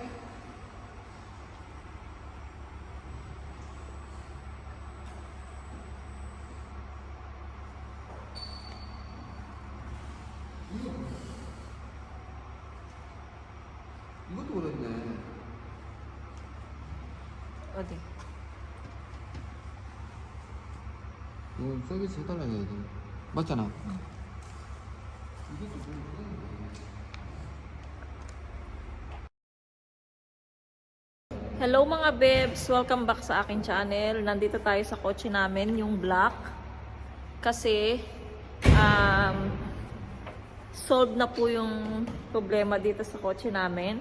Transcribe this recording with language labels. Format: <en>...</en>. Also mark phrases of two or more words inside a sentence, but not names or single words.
<ko>이것도 그렇네. 어디? 이거 서비스 해달라 해야 돼. 맞잖아. 이것도</ko> <tl>Hello mga bebs!</tl> <en>Welcome back</en> <tl>sa aking channel. Nandito tayo sa kotse namin, yung black. Kasi, solved na po yung problema dito sa kotse namin.</tl>